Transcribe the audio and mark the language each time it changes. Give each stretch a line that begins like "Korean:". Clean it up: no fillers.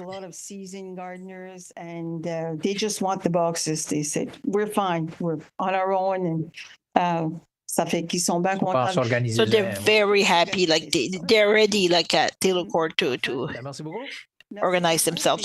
English: A lot of seasoned gardeners, and they just want the boxes. They said, we're fine, we're on our own, and
French: ça fait qu'ils sont bien contents.
English: So they're very happy, like they're ready, like at Taylor Court to organize themselves.